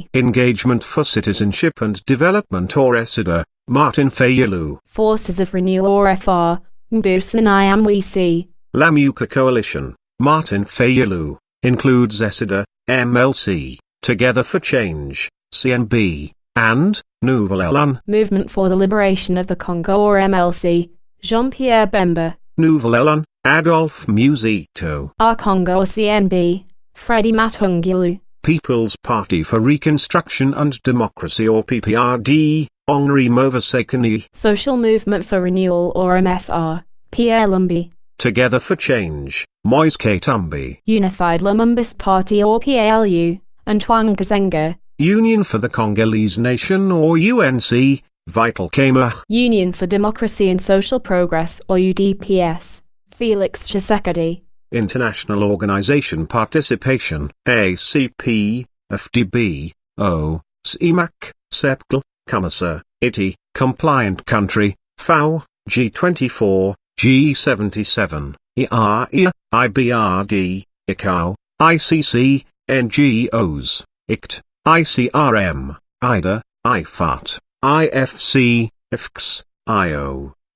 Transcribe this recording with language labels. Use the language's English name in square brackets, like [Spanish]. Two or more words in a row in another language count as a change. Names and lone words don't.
[English] Engagement for Citizenship and Development or ESIDA, Martin Fayulu. Forces of Renewal or FR, Mbuji-Mayi. Lamuka Coalition, Martin Fayulu, includes ESIDA, MLC, Together for Change, CNB, and Nouvel Elan. Movement for the Liberation of the Congo or MLC, Jean-Pierre Bemba. Nouvel Elan, Adolphe Musito. Our Congo or CNB, Freddie Matungilu. People's Party for Reconstruction and Democracy or PPRD, Henri Movasekani. Social Movement for Renewal or MSR, Pierre Lumbi. Together for Change, Moise Katumbi. Unified Lumumbist Party or PALU, Antoine Kazenga. Union for the Congolese Nation or UNC, Vital Kamer. Union for Democracy and Social Progress or UDPS, Felix Tshisekedi. International Organization Participation, ACP, FDB, O, CIMAC, CEPCL, COMESA, ITI, Compliant Country, FAO, G24, G77, ERIA, IBRD, ICAO, ICC, NGOs, ICT, ICRM, IDA, IFAT, IFC, IFX, IO,